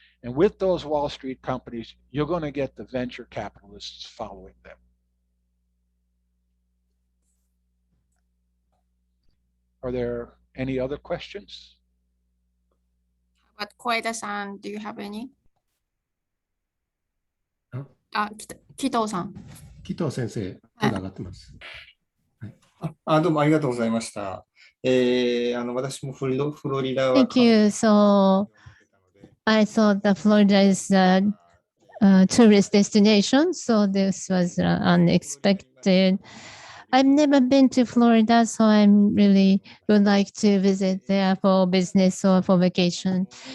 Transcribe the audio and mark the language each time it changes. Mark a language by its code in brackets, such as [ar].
[en] And with those Wall Street companies, you're going to get the venture capitalists following them. Are there any other questions? But Koida-san, do you have any? Kito-san. [ja] 紀藤先生、手が上がってます。どうもありがとうございました。私もフロリダは [en] Thank you. So I thought that Florida is a tourist destination, so this was unexpected. I've never been to Florida, so I really would like to visit there for business or for vacation.